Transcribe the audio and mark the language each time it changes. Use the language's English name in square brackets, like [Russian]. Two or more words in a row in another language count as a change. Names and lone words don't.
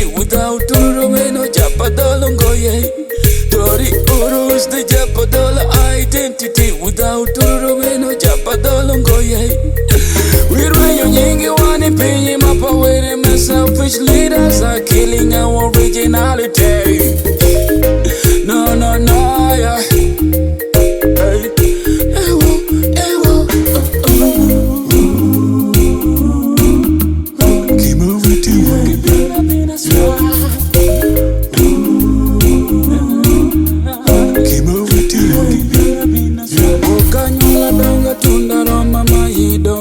[English] Without Tororo, no Japadhola ngoye. Tororo is the Japadhola identity. Without Tororo, no Japadhola ngoye. [Adhola] Wirwenyo nyingi wani pinyi mapawere. [English] Selfish leaders are killing our originality. No, yeah. Hey. [Adhola] Ewo. Okanyula donga tunda roma mayido.